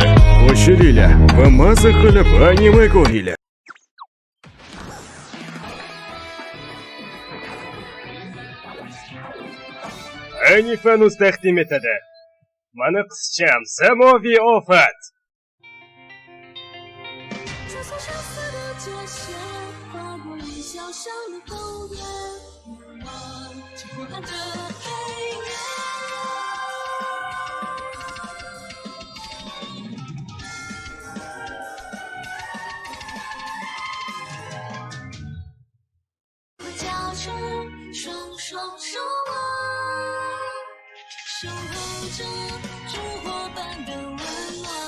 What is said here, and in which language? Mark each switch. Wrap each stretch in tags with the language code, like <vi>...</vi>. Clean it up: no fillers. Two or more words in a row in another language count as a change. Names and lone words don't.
<uz>Qo'shilinglar va maza qilib anime ko'ringlar. Anifanus taqdim etadi. Mana qizcham Samoviy ofat.</uz> <zh>穿梭橙色的街线，划过云霄上的后院，远望几乎看着黑夜。我交织双双守望，守候着烛火般的温暖。</zh>